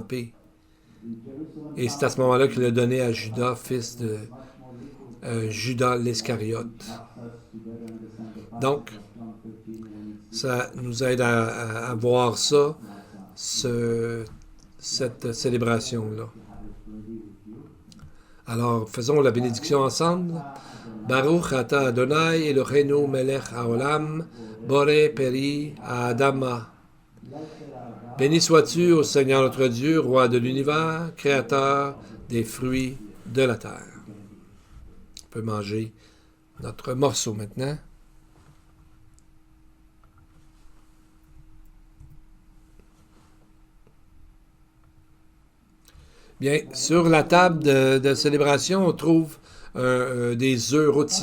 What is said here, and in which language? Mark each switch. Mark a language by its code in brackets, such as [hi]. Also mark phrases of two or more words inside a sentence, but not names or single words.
[fr] » Et c'est à ce moment-là qu'il l'a donné à Judas, fils de Judas l'Iscariote. Donc, ça nous aide à voir ça, cette célébration-là. Alors, faisons la bénédiction ensemble. [he] ברוך אתה אדוני אלוהינו מלך העולם, בורא פרי אדמה. [fr] Béni sois-tu, ô Seigneur notre Dieu, roi de l'univers, créateur des fruits de la terre. On peut manger notre morceau maintenant. Bien, sur la table de célébration, on trouve des œufs rôtis.